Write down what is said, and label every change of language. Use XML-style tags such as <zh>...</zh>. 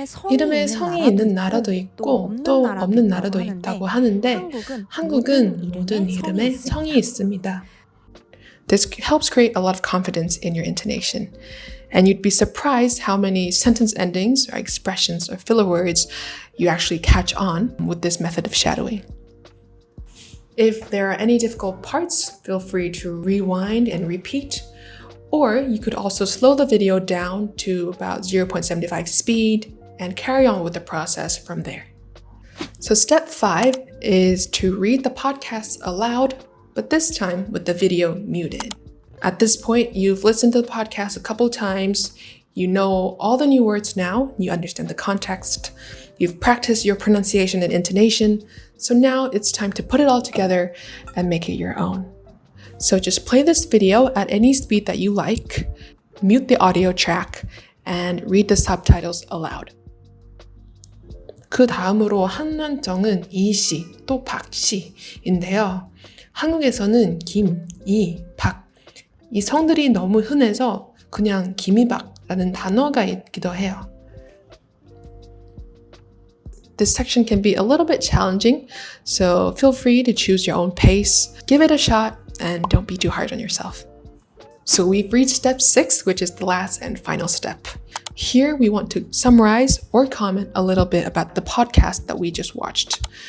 <ko>이름에 성이 있는 나라도 있고 또 없는 나라도 있다고 하는데 한국은 모든 이름에 성이 있습니다.</ko> <en>This helps create a lot of confidence in your intonation. And you'd be surprised how many sentence endings or expressions or filler words you actually catch on with this method of shadowing. If there are any difficult parts, feel free to rewind and repeat. Or you could also slow the video down to about 0.75 speed and carry on with the process from there. So step 5 is to read the podcast aloud, but this time with the video muted. At this point, you've listened to the podcast a couple times, you know all the new words now, you understand the context, you've practiced your pronunciation and intonation, so now it's time to put it all together and make it your own. So just play this video at any speed that you like, mute the audio track, and read the subtitles aloud.</en> <ko>그 다음으로 한난정은 이씨, 또 박씨인데요. 한국에서는 김, 이, 박 이 성들이 너무 흔해서 그냥 김이박라는 단어가 있기도 해요.</ko> <en>This section can be a little bit challenging, so feel free to choose your own pace, give it a shot, and don't be too hard on yourself. So we've reached step 6, which is the last and final step. Here we want to summarize or comment a little bit about the podcast that we just watched.</en>